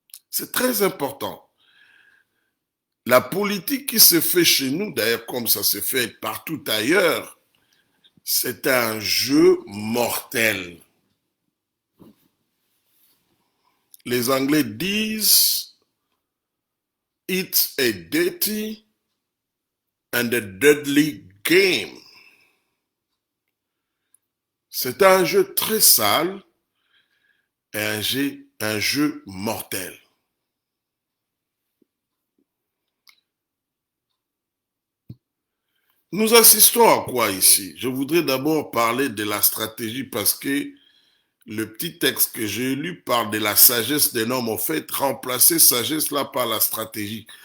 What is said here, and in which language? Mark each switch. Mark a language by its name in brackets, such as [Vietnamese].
[French] C'est très important. La politique qui se fait chez nous, d'ailleurs comme ça se fait partout ailleurs, c'est un jeu mortel. Les Anglais disent [English] it's a dirty and a deadly game. [French] C'est un jeu très sale et un jeu mortel. Nous assistons à quoi ici? Je voudrais d'abord parler de la stratégie parce que le petit texte que j'ai lu parle de la sagesse d'un homme. En fait, remplacer sagesse là par la stratégie.